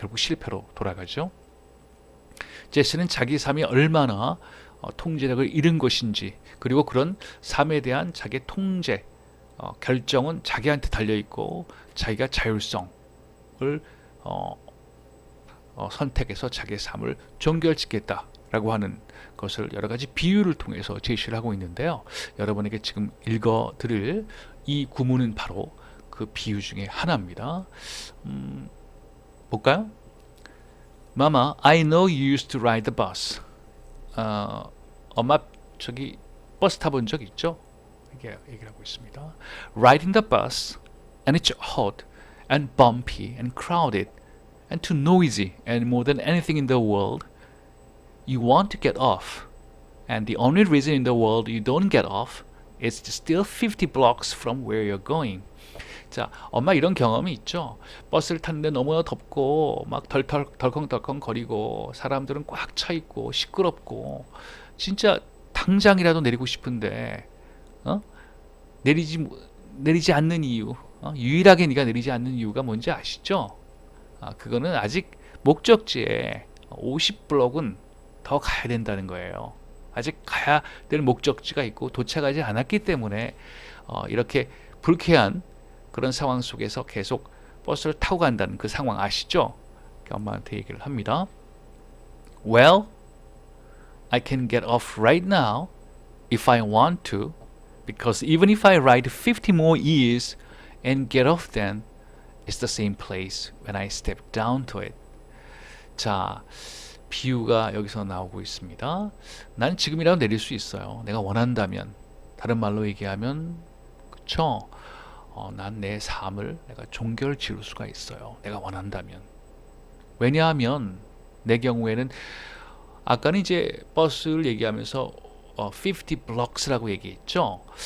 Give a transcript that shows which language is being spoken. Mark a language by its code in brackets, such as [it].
[ko] 결국 실패로 돌아가죠. 제시는 자기 삶이 얼마나 통제력을 잃은 것인지, 그리고 그런 삶에 대한 자기의 통제, 결정은 자기한테 달려있고 자기가 자율성을 선택해서 자기의 삶을 종결짓겠다라고 하는 것을 여러 가지 비유를 통해서 제시를 하고 있는데요. 여러분에게 지금 읽어드릴 이 구문은 바로 그 비유 중에 하나입니다. 볼까요? [en] Mama, I know you used to ride the bus. [ko] 엄마 저기 버스 타본 적 있죠? 이게 얘기를 하고 있습니다. [en] Riding the bus, and it's hot, and bumpy, and crowded, and too noisy, and more than anything in the world, you want to get off. And the only reason in the world you don't get off is still 50 blocks from where you're going. [ko] 자, 엄마 이런 경험이 있죠. 버스를 탔는데 너무나 덥고 막 덜컹덜컹 거리고 사람들은 꽉 차 있고 시끄럽고 진짜 당장이라도 내리고 싶은데 내리지 않는 이유, 유일하게 네가 내리지 않는 이유가 뭔지 아시죠? 그거는 아직 목적지에 50블럭은 더 가야 된다는 거예요. 아직 가야 될 목적지가 있고 도착하지 않았기 때문에 이렇게 불쾌한 그런 상황 속에서 계속 버스를 타고 간다는 그 상황 아시죠? 엄마한테 얘기를 합니다. [en] Well, I can get off right now if I want to, because even if I ride 50 more years and get off then, it's the same place when I step down to it. [ko] 자, 비유가 여기서 나오고 있습니다. 난 지금이라도 내릴 수 있어요. 내가 원한다면. 다른 말로 얘기하면, 그쵸? 난 내 삶을 내가 종결 지을 수가 있어요. 내가 원한다면. 왜냐하면 내 경우에는 아까는 이제 버스를 얘기하면서 [en] 50 blocks [ko] 라고 얘기했죠.